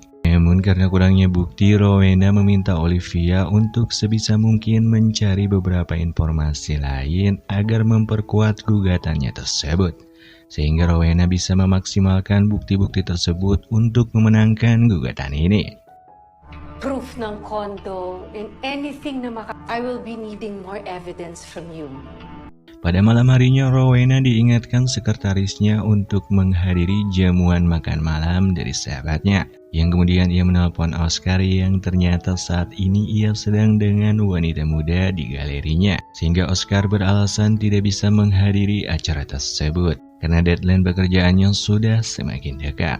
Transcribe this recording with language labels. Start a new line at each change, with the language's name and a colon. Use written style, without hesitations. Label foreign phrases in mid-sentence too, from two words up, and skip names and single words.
Indonesian: Namun karena kurangnya bukti, Rowena meminta Olivia untuk sebisa mungkin mencari beberapa informasi lain agar memperkuat gugatannya tersebut, sehingga Rowena bisa memaksimalkan bukti-bukti tersebut untuk memenangkan gugatan ini.
English: Proof
Filipino: ng kondo
English: and anything na I will be needing more evidence from you.
Indonesian: Pada malam harinya, Rowena diingatkan sekretarisnya untuk menghadiri jamuan makan malam dari sahabatnya, yang kemudian ia menelpon Oscar yang ternyata saat ini ia sedang dengan wanita muda di galerinya, sehingga Oscar beralasan tidak bisa menghadiri acara tersebut karena deadline pekerjaannya sudah semakin dekat.